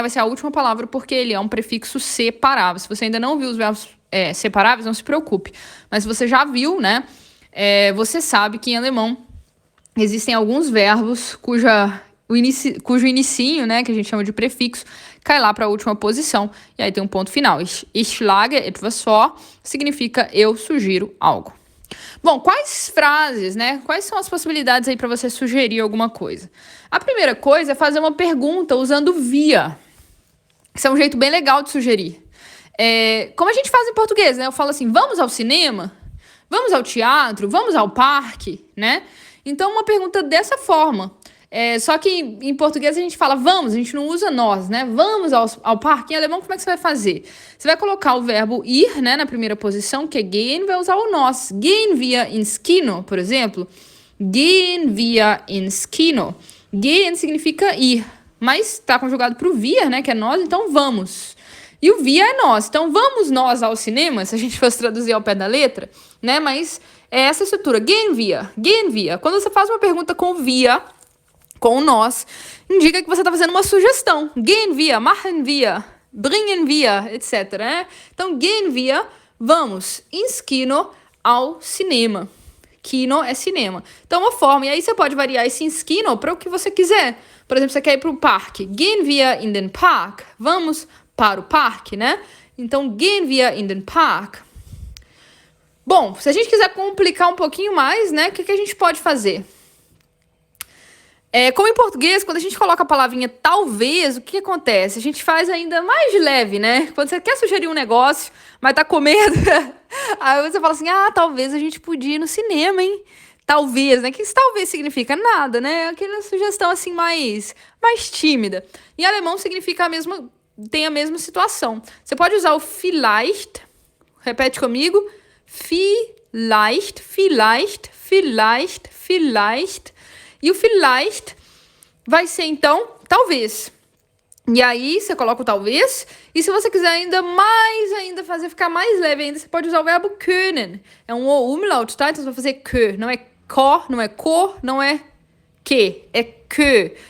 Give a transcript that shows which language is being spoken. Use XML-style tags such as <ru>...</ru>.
<pt>Vai ser a última palavra, porque ele é um prefixo separável. Se você ainda não viu os verbos separáveis, não se preocupe. Mas se você já viu, né? Você sabe que em alemão existem alguns verbos cujo inicinho, né? Que a gente chama de prefixo, cai lá para a última posição. E aí tem um ponto final.</pt> <de>Ich schlage etwas vor</de> <pt>significa eu sugiro algo. Bom, quais frases, né? Quais são as possibilidades aí para você sugerir alguma coisa? A primeira coisa é fazer uma pergunta usando via. Isso é um jeito bem legal de sugerir. Como a gente faz em português, né? Eu falo assim, vamos ao cinema? Vamos ao teatro? Vamos ao parque? Né? Então, uma pergunta dessa forma. Só que em português a gente fala vamos, a gente não usa nós, né? Vamos ao parque. Em alemão, como é que você vai fazer? Você vai colocar o verbo ir, né, na primeira posição, que é gehen, vai usar o nós.</pt> <de>Gehen wir ins Kino,</de> <pt>por exemplo.</pt> <de>Gehen wir ins Kino.</de> <pt>Gehen significa ir, mas tá conjugado pro wir, né, que é nós, então vamos. E o wir é nós. Então, vamos nós ao cinema, se a gente fosse traduzir ao pé da letra, né? Mas é essa estrutura.</pt> <de>Gehen wir, gehen wir.</de> <pt>Quando você faz uma pergunta com wir, com nós, indica que você está fazendo uma sugestão.</pt> <de>Gehen wir, machen wir, bringen wir, etc.</de> <pt>Né? Então, gehen wir, vamos, ins Kino, ao cinema. Kino é cinema. Então, uma forma. E aí você pode variar esse ins Kino para o que você quiser. Por exemplo, você quer ir para o parque.</pt> <de>Gehen wir in den Park.</de> <pt>Vamos para o parque, né? Então,</pt> <de>gehen wir in den Park.</de> <pt>Bom, se a gente quiser complicar um pouquinho mais, né? O que a gente pode fazer? Como em português, quando a gente coloca a palavrinha talvez, o que acontece? A gente faz ainda mais de leve, né? Quando você quer sugerir um negócio, mas tá com medo, aí você fala assim, talvez a gente podia ir no cinema, hein? Talvez, né? O que isso talvez significa? Nada, né? Aquela sugestão assim mais tímida. Em alemão significa tem a mesma situação. Você pode usar o vielleicht, repete comigo, vielleicht, vielleicht, vielleicht, vielleicht. E o vielleicht vai ser, então, talvez. E aí, você coloca o talvez. E se você quiser ainda fazer ficar mais leve ainda, você pode usar o verbo können. É um umlaut, tá? Então, você vai fazer que. Não é co, não é co, não é que. É que.</pt>